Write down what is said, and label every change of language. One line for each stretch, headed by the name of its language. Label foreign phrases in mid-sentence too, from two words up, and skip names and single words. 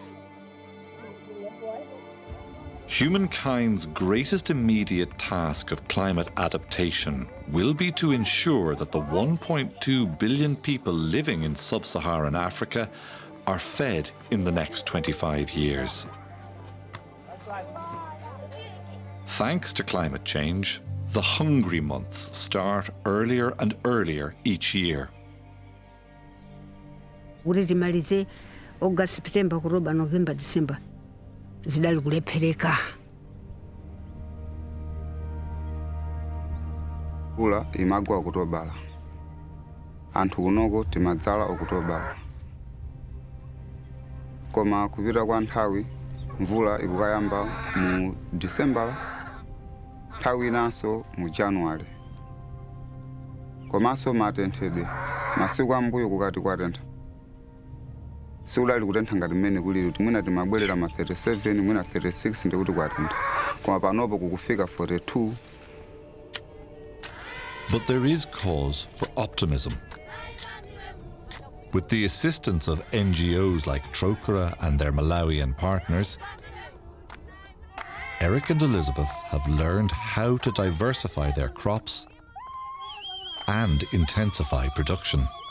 English: Humankind's greatest immediate task of climate adaptation will be to ensure that the 1.2 billion people living in sub-Saharan Africa are fed in the next 25 years. Thanks to climate change, the hungry months start earlier and earlier each year.
Nyanja: Ulitimalize August, September, October, November, December. Zidali kulepeleka. Mvula imagwa okutobala. Anthu kunoko timadzala okutobala. Koma kupita kwa nthawi mvula ikukayamba mu December nthawi inanso mu January. Komanso matenthedwe masiku ambuyo kukati kwatentha. Sikulali kutentha ngati mmene kulili kuti mwina timabwerera ma 37 mwina 36 ndikuti kwatentha. Koma panopo kukufika 42. But there is cause for optimism. With the assistance of NGOs like Trokara and their Malawian partners, Eric and Elizabeth have learned how to diversify their crops and intensify production.